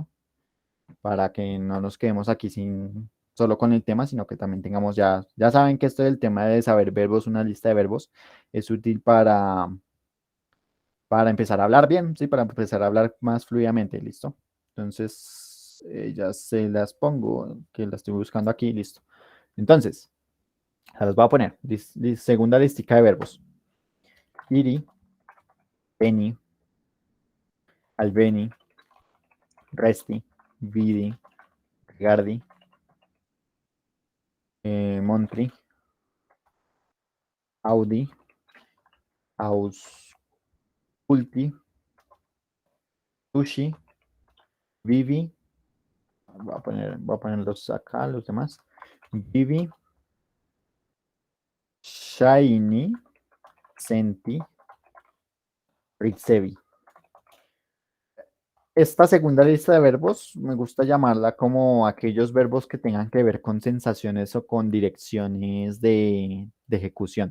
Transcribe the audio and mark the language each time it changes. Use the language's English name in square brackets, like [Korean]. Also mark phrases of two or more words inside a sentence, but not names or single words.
[Spanish] Para que no nos quedemos aquí sin solo con el tema, sino que también tengamos ya saben que esto del tema de saber verbos, una lista de verbos, es útil para empezar a hablar bien, ¿sí? Para empezar a hablar más fluidamente, ¿listo? Entonces, ya se las pongo, que la estoy buscando aquí, listo. Entonces, se las voy a poner. Segunda listica de verbos. [Esperanto] Iri, Beni, Albeni, Resti, Vidi, Gardi, Montri, Audi, Ausculti, Sushi, Vivi, [Spanish] voy a ponerlos acá, los demás. [Esperanto] Vivi, Shiny, Senti, Ritsevi. [Spanish] Esta segunda lista de verbos me gusta llamarla como aquellos verbos que tengan que ver con sensaciones o con direcciones de ejecución.